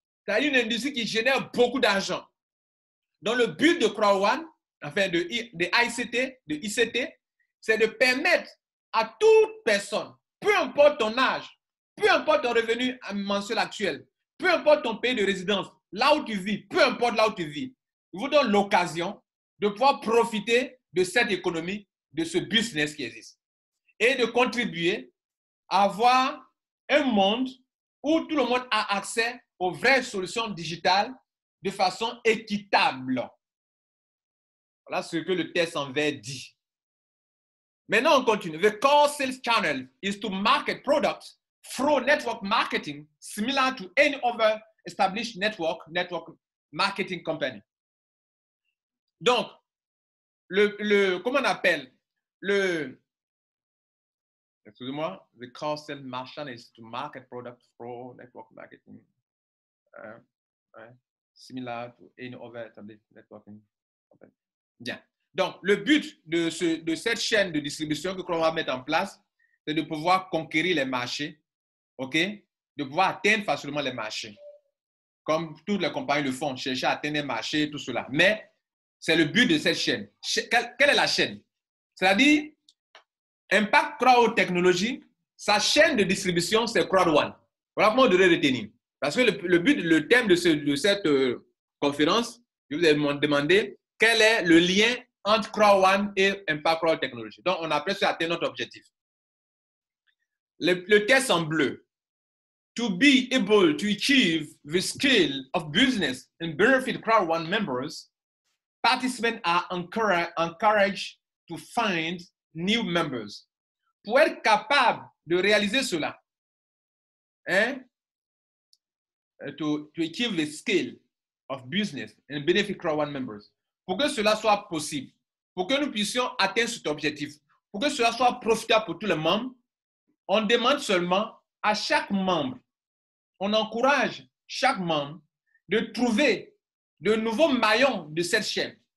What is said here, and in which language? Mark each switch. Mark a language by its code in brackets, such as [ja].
[fr] C'est une industrie qui génère beaucoup d'argent. Donc, le but de Crowd1, enfin de ICT, c'est de permettre à toute personne, peu importe ton âge, peu importe ton revenu mensuel actuel, peu importe ton pays de résidence, là où tu vis, peu importe là où tu vis, je vous donne l'occasion de pouvoir profiter de cette économie, de ce business qui existe et de contribuer à avoir un monde où tout le monde a accès aux vraies solutions digitales de façon équitable. Voilà ce que le test en vert dit. Maintenant, on continue. [en] The core sales channel is to market products through network marketing, similar to any other established network marketing company. [fr] Donc, comment on appelle excusez-moi, [en] the core sales channel is to market products through network marketing, similar to any other established networking company. [fr] Bien. Donc, le but de cette chaîne de distribution que l'on va mettre en place, c'est de pouvoir conquérir les marchés, OK? De pouvoir atteindre facilement les marchés. Comme toutes les compagnies le font, chercher à atteindre les marchés, tout cela. Mais c'est le but de cette chaîne. Quelle est la chaîne? C'est-à-dire, Impact Crowd Technology, sa chaîne de distribution, c'est Crowd1. Voilà comment on devrait retenir. Parce que le thème de cette conférence, je vous ai demandé quel est le lien entre Crowd1 et Impact Crowd Technology. Donc, on a presque atteint notre objectif. Le test en bleu. [en] To be able to achieve the scale of business and benefit Crowd1 members, participants are encouraged to find new members. [fr] Pour être capable de réaliser cela, [en] to achieve the scale of business and benefit Crowd1 members, [fr] pour que cela soit possible, pour que nous puissions atteindre cet objectif, pour que cela soit profitable pour tous les membres, on demande seulement à chaque membre, on encourage chaque membre de trouver de nouveaux maillons de cette chaîne.